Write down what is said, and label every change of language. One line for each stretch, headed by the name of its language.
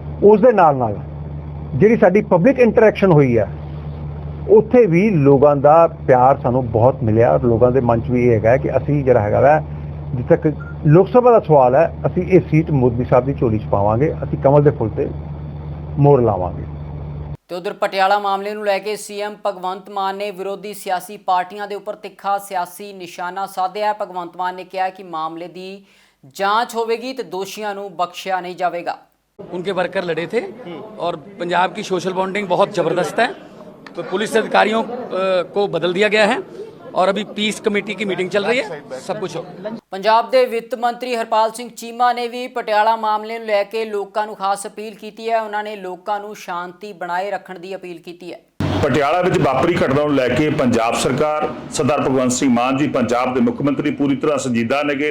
Punjabi: ਉਸ ਦੇ ਨਾਲ ਨਾਲ ਜਿਹੜੀ ਸਾਡੀ ਪਬਲਿਕ ਇੰਟਰੈਕਸ਼ਨ ਹੋਈ ਹੈ ਉੱਥੇ ਵੀ ਲੋਕਾਂ ਦਾ ਪਿਆਰ ਸਾਨੂੰ ਬਹੁਤ ਮਿਲਿਆ ਔਰ ਲੋਕਾਂ ਦੇ ਮਨ 'ਚ ਵੀ ਇਹ ਹੈਗਾ ਕਿ ਅਸੀਂ ਜਿਹੜਾ ਹੈਗਾ ਵਾ, ਜਿੱਥੇ ਤੱਕ ਲੋਕ ਸਭਾ ਦਾ ਸਵਾਲ ਹੈ, ਅਸੀਂ ਇਹ ਸੀਟ ਮੋਦੀ ਸਾਹਿਬ ਦੀ ਝੋਲੀ 'ਚ ਪਾਵਾਂਗੇ, ਅਸੀਂ ਕਮਲ ਦੇ ਫੁੱਲ ਤੇ ਮੋਹਰ ਲਾਵਾਂਗੇ। ਤੇ ਉਧਰ ਪਟਿਆਲਾ ਮਾਮਲੇ ਨੂੰ ਲੈ ਕੇ ਸੀਐਮ ਭਗਵੰਤ ਮਾਨ ਨੇ ਵਿਰੋਧੀ ਸਿਆਸੀ ਪਾਰਟੀਆਂ ਦੇ ਉੱਪਰ ਤਿੱਖਾ ਸਿਆਸੀ ਨਿਸ਼ਾਨਾ ਸਾਧਿਆ। ਭਗਵੰਤ ਮਾਨ ਨੇ ਕਿਹਾ ਕਿ ਮਾਮਲੇ ਦੀ ਜਾਂਚ ਹੋਵੇਗੀ ਤੇ ਦੋਸ਼ੀਆਂ ਨੂੰ ਬਖਸ਼ਿਆ
Hindi: नहीं जाएगा। उनके वर्कर लड़े थे और पंजाब की सोशल बॉन्डिंग बहुत ज़बरदस्त है, तो पुलिस अधिकारियों को बदल दिया गया है और अभी पीस कमेटी की मीटिंग चल रही है, सब कुछ हो।
Punjabi: ਪੰਜਾਬ ਦੇ ਵਿੱਤ ਮੰਤਰੀ ਹਰਪਾਲ ਸਿੰਘ ਚੀਮਾ ਨੇ ਵੀ ਪਟਿਆਲਾ ਮਾਮਲੇ ਨੂੰ ਲੈ ਕੇ ਲੋਕਾਂ ਨੂੰ ਖਾਸ ਅਪੀਲ ਕੀਤੀ ਹੈ। ਉਹਨਾਂ ਨੇ ਲੋਕਾਂ ਨੂੰ ਸ਼ਾਂਤੀ ਬਣਾਏ ਰੱਖਣ ਦੀ ਅਪੀਲ ਕੀਤੀ ਹੈ। ਪਟਿਆਲਾ ਵਿੱਚ ਵਾਪਰੀ ਘਟਨਾ ਨੂੰ ਲੈ ਕੇ ਪੰਜਾਬ ਸਰਕਾਰ, ਸਰਦਾਰ ਭਗਵੰਤ ਸਿੰਘ ਮਾਨ ਜੀ ਪੰਜਾਬ ਦੇ ਮੁੱਖ ਮੰਤਰੀ ਪੂਰੀ ਤਰ੍ਹਾਂ ਸੰਜੀਦਾ ਨੇਗੇ।